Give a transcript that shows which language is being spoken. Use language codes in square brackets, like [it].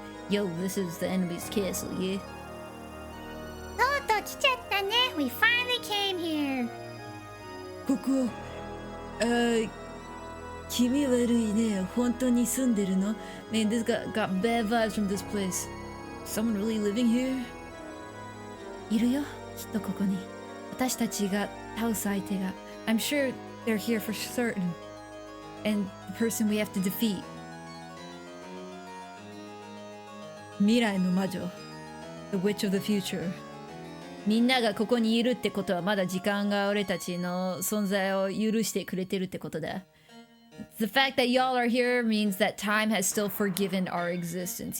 [en] Yo, this is the enemy's castle, yeah? [ja] とうとう来ちゃったね。 [en] We finally came here. [ja] ここ、気味悪いね。本当に住んでるの? [en] Man, this got bad vibes from this place. Someone really living here? [ja] いるよ、きっとここに。私たちが倒す相手が。 [en] I'm sure they're here for certain. And the person we have to defeat. [ja] 未来の魔女 [en] The Witch of the Future [ja] みんながここにいるってことはまだ時間が俺たちの存在を許してくれてるってことだ [en] The fact that y'all are here means that time has still forgiven our existence.